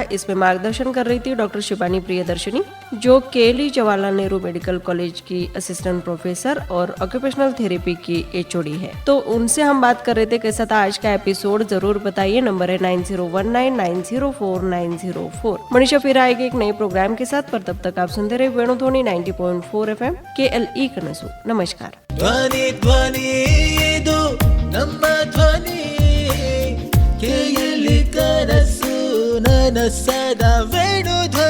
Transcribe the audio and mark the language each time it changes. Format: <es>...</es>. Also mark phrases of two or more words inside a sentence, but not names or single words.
<hi>इसमें मार्गदर्शन कर रही थी डॉक्टर शिबानी प्रियदर्शनी, जो केली जवाहरलाल नेहरू मेडिकल कॉलेज की असिस्टेंट प्रोफेसर और ऑक्यूपेशनल थेरेपी की HOD है। तो उनसे हम बात कर रहे थे कैसा था आज का एपिसोड, जरूर बताइए। नंबर है 9019904904। मनीषा फिर आएगी एक नए प्रोग्राम के साथ, पर तब तक आप सुनते रहे वेणुध्वनि 90.4 FM KLE कनसु। नमस्कार।</hi> <kn>ಧ್ವನಿ ಧ್ವನಿ ಇದು ನಮ್ಮ ಧ್ವನಿ ಕೇಳಿ ಕನಸು ನನಸದ ವೇಣು</kn>